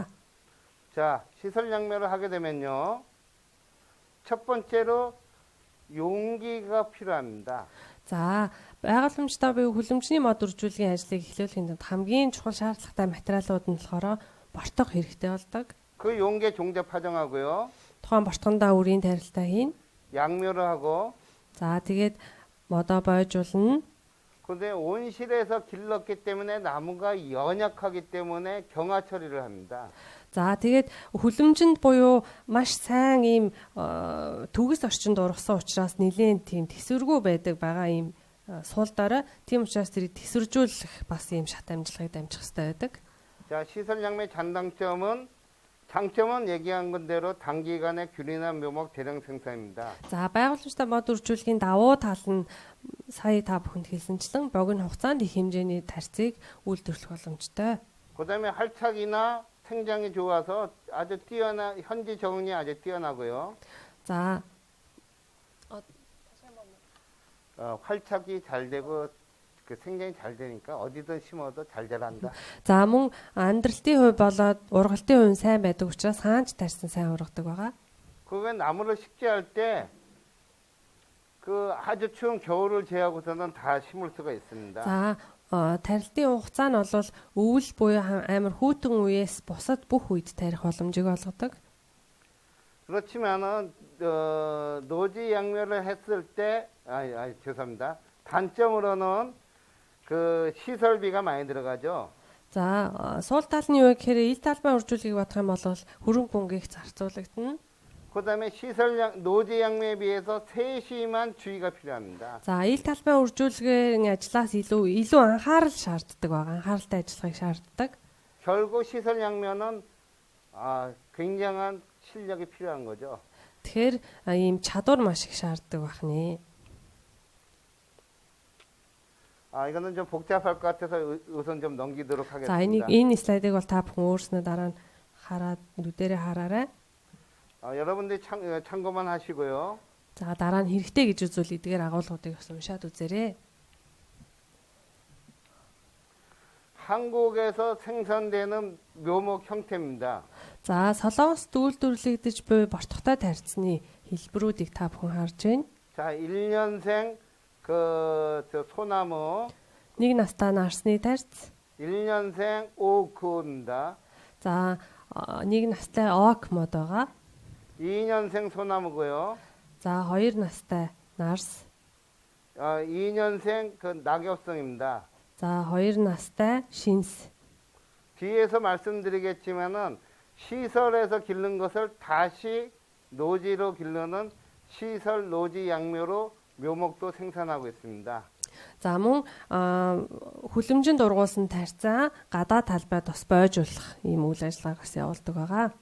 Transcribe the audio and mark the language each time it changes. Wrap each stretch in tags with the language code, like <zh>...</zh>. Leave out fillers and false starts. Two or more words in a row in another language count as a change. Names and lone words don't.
<ko>자, 시설 양묘를 하게 되면요. 첫 번째로 용기가 필요합니다.</ko> <mn>За байгууламжтай буюу хүлэмжний мод үржүүлгийн ажлыг эхлүүлэхэд хамгийн чухал шаардлагатай материалууд нь болохоор бортог хэрэгтэй болдог.</mn> <ko>그 용기에 종자 파종하고요.</ko> <mn>Тухайн бортгондоо үрийн тарилтаа хийн.</mn> <ko>양묘를 하고.</ko> <mn>За тэгээд модоо бойжуулна.</mn> <ko>근데 온실에서 길렀기 때문에 나무가 연약하기 때문에 경화 처리를 합니다.</ko> <mn>За тэгээд хүлэмжинд буюу маш сайн ийм төгс орчинд ургасан учраас нэлээд тийм тэсвэргүй байдаг байгаа ийм суулдаараа тийм учраас тэрийг тэсвэржүүлэх бас ийм шат амжилгыг дамжих хэрэгтэй байдаг.</mn> <ko>자, 시설 양묘의 장점은 얘기한 건대로 단기간에 균일한 묘목 대량 생산입니다.</ko> <mn>За байгууламжтай мод үржүүлэхийн давуу тал нь сая та бүхэнд хэлсэнчлэн богино хугацаанд их хэмжээний тарьцыг үйлдвэрлэх боломжтой.</mn> <ko>그다음에 활착이나 생장이 좋아서 아주 현지 적응이 아주 뛰어나고요.</ko> <mn>За</mn> <ko>활착이 잘 되고 그 생장이 잘 되니까 어디든 심어도 잘 자란다.</ko> <mn>За мөн амьдралтын хувь болоод ургалтын хувь сайн байдаг учраас хаанч тарьсан сайн ургадаг байгаа.</mn> <ko>그게 나무를 식재할 때 그 아주 추운 겨울을 제하고서는 다 심을 수가 있습니다.</ko> <mn>За тарилтын хугацаа нь бол өвөл буюу амар хүйтэн үеэс бусад бүх үед тарих боломжийг олгодог.</mn> <ko>그렇지만은 노지 양묘를 했을 때 죄송합니다. 단점으로는 그 시설비가 많이 들어가죠.</ko> <mn>За суул талны юу гэхээр ил талбай үржүүлгийг бодох юм бол хөрөнгө мөнгөийг зарцуулагдана.</mn> <ko>그다음에 노지 양묘에 비해서 세심한 주의가 필요합니다.</ko> <mn>За ил талбай үржүүлгийн ажлаас илүү анхаарал шаарддаг байгаа. 안хааралтай ажиллахыг шаарддаг.</mn> <ko>결국 시설 양묘는 굉장한 실력이 필요한 거죠.</ko> <mn>Тэгэхээр ийм чадвар маш их шаарддаг байна.</mn> <ko>이거는 좀 복잡할 것 같아서 우선 좀 넘기도록</ko> <mn>За</mn> <ko>하겠습니다.</ko> <mn>энэ слайдыг бол та бүхэн өөрснөө дараа нь хараад нүдэрээ хараарай.</mn> <ko>여러분들이 참고만 하시고요.</ko> <mn>За дараа нь хэрэгтэй гэж үзвэл эдгээр агуулгуудыг бас уншаад үзээрэй.</mn> <ko>한국에서 생산되는 묘목 형태입니다.</ko> <mn>За Солонгост үйлдвэрлэгдэж буй бортогтой тарьцны хэлбэрүүдийг та бүхэн харж байна.</mn> <ko>자, 1년생 저 소나무,</ko> <mn>Нэг настай нарсны тарьц.</mn> <ko>1년생 오크입니다.</ko> <mn>За нэг настай ок мод байгаа.</mn> <ko>2년생 소나무고요.</ko> <mn>За 2 настай нарс.</mn> <ko>2년생 그 낙엽성입니다.</ko> <mn>За 2 настай шинс.</mn> <ko>뒤에서 말씀드리겠지만은 시설에서 기른 것을 다시 노지로 기르는 시설 노지 양묘로 묘목도 생산하고 있습니다.</ko> <mn>За мөн хүлэмжинд ургуулсан тарьцаа гадаа талбайд бас бойжуулах ийм үйл ажиллагааг бас явуулдаг байгаа.</mn>